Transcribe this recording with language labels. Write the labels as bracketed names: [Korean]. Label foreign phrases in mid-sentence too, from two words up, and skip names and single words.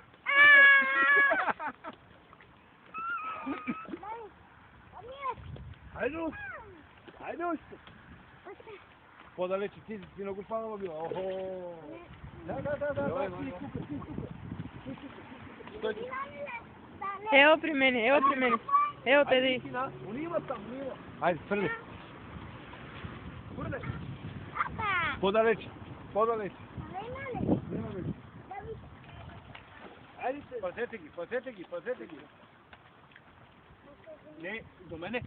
[Bulgarian] Айде, айде още. По-далече, ти си много панала била. Охо. Да, ти тук. [Serbian] Evo pri meni, evo pri meni. Evo te di. [Bulgarian] Унива там, унива. Айде, фърли. Фърли. По-далече, по-далече. Няма вече. Айде, пазете ги. Не, до мене.